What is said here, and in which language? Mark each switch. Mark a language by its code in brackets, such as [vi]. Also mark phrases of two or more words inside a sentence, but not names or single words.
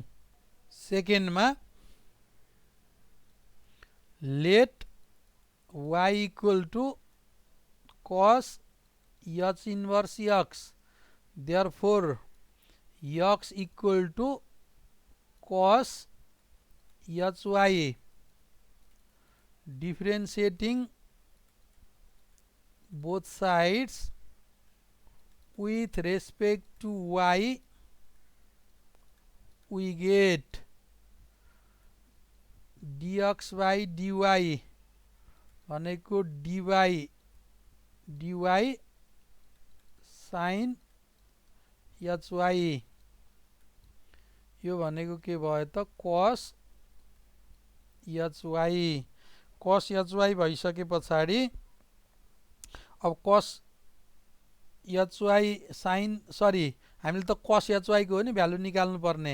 [en] सेकेन्डमा let y equal to cos h inverse x therefore x equal to cos hy differentiating both sides with respect to y we get dx by dy भनेको [ne] dy sin hy यो भनेको के भयो त cos hy भइसके पछाडि अब cos hy sin हामीले त cos hy को हो नि भ्यालु निकाल्नु पर्ने।